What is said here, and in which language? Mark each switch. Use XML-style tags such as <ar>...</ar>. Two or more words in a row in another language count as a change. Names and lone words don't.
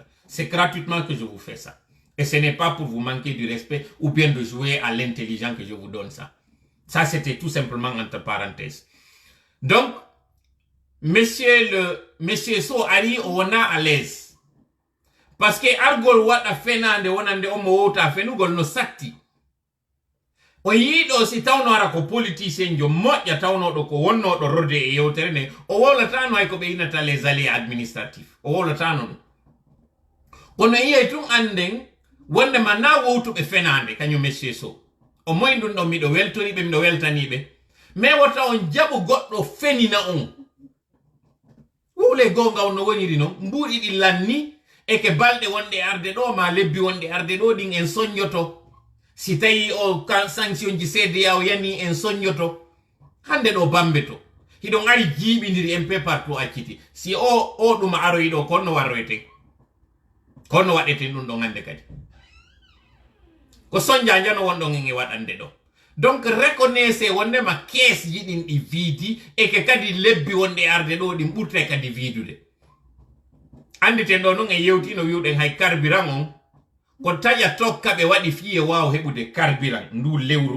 <fr>C'est gratuitement que je vous fais ça. Et ce n'est pas pour vous manquer du respect ou bien de jouer à l'intelligent que je vous donne ça. Ça, c'était tout simplement entre parenthèses. Donc, Monsieur So Ari, on a à l'aise. Parce que</fr> <ff>Argol Wata Fenande, Onande Omo Wota Fenugol no Sakti. O yiɗo si tawno ara ko politicien jo moƴƴa tawnoɗo ko wonnoɗo rode e yewtere nde o wollatano hay ko ɓe innata</ff> <fr>les alliés administratifs</fr> <ff>o wollatano ɗum kono yiyay tun anden wondema na wowtuɓe fenande kañum monsieur So o moyi ɗum ɗo miɗo weltoriɓe miɗo weltaniɓe mais wota on jaɓu goɗɗo fenina on wule gonga on no woniri noon mbuɗi ɗi lanni e ke balɗe wonɗe arde ɗo ma lebbi wonɗe arde ɗo ɗin en soññoto si tawi o sanction ji CEDEAO yani en soññoto hande ɗo Bambeto hiɗon ari jiiɓidiri</ff> <fr>un peu partout</fr> <ff>acciti si o ɗum aroyi ɗo konno warroyten konno waɗeten ɗum ɗon hande kadi ko soñja jano wonɗon en e waɗande ɗo</ff> <fr>donc reconnaissez</fr> <ff>wondema kees jiɗin ɗi viidi e ke kadi lebbi wonɗe arde ɗo ɗin ɓurta kadi viidude anditen ɗo non en yewtino wiwɗen hay carburant on ko taƴa tokka ɓe waɗi fiye waw heɓude carburant ndu lewru</ff>